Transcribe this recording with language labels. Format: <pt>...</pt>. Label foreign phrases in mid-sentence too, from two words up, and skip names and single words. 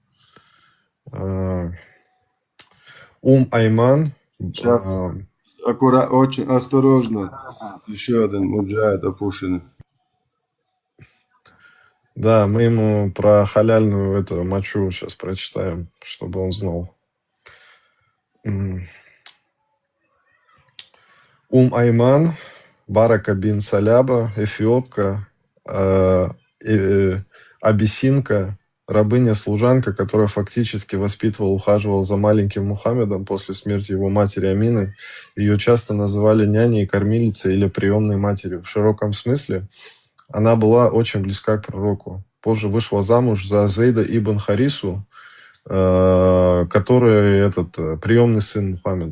<ru>Айман. Сейчас очень осторожно. Еще один муджахид опущенный. Да, мы ему про халяльную эту мочу сейчас прочитаем, чтобы он знал. Айман, Барака бин Саляба, эфиопка, абиссинка, рабыня-служанка, которая фактически воспитывала, ухаживала за маленьким Мухаммедом после смерти его матери Амины. Ее часто называли няней, кормилицей или приемной матерью. В широком смысле она была очень близка к пророку. Позже вышла замуж за Зейда ибн Харису, который приемный сын Мухаммеда.</ru>